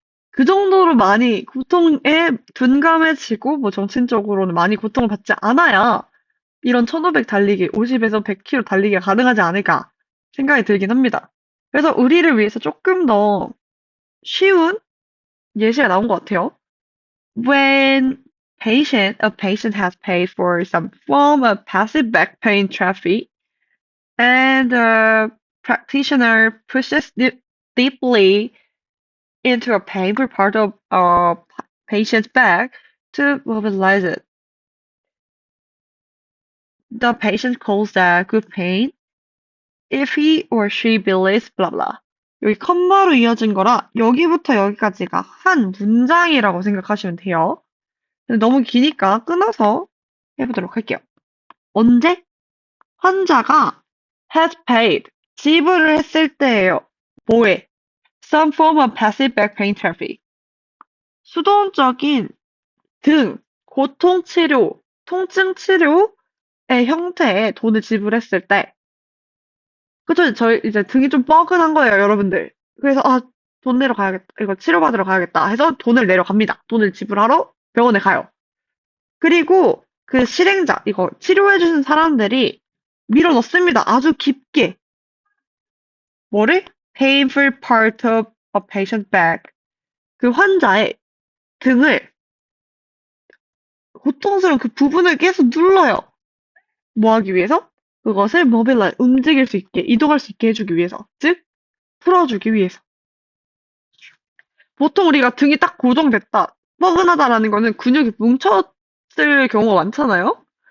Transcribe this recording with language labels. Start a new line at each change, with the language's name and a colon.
Korean: 그 정도로 많이 고통에 둔감해지고 뭐 정신적으로는 많이 고통을 받지 않아야 이런 1500 달리기, 50에서 100km 달리기가 가능하지 않을까 생각이 들긴 합니다. 그래서 우리를 위해서 조금 더 쉬운 예시가 나온 것 같아요.
English: When a patient has paid for some form of passive back pain therapy and the practitioner pushes deeply into a painful part of a patient's back to mobilize it. The patient calls that good pain if he or she believes blah blah.
Korean: 여기 컴마로 이어진 거라 여기부터 여기까지가 한 문장이라고 생각하시면 돼요. 근데 너무 기니까 끊어서 해보도록 할게요. 언제? 환자가
English: has paid,
Korean: 지불을 했을 때예요. 뭐에?
English: Some form of passive back pain therapy.
Korean: 수동적인 등, 고통 치료, 통증 치료의 형태의 돈을 지불했을 때, 그쵸? 저희 이제 등이 좀 뻐근한 거예요, 여러분들. 그래서, 아, 돈 내러 가야겠다. 이거 치료받으러 가야겠다 해서 돈을 내려갑니다. 돈을 지불하러 병원에 가요. 그리고 그 실행자, 이거 치료해주는 사람들이 밀어 넣습니다. 아주 깊게. 뭐를?
English: Painful part of a patient's back.
Korean: 그 환자의 등을, 고통스러운 그 부분을 계속 눌러요. 뭐 하기 위해서? 그것을 mobilize, 움직일 수 있게, 이동할 수 있게 해주기 위해서. 즉, 풀어주기 위해서. 보통 우리가 등이 딱 고정됐다, 뻐근하다라는 거는 근육이 뭉쳤을 경우가 많잖아요?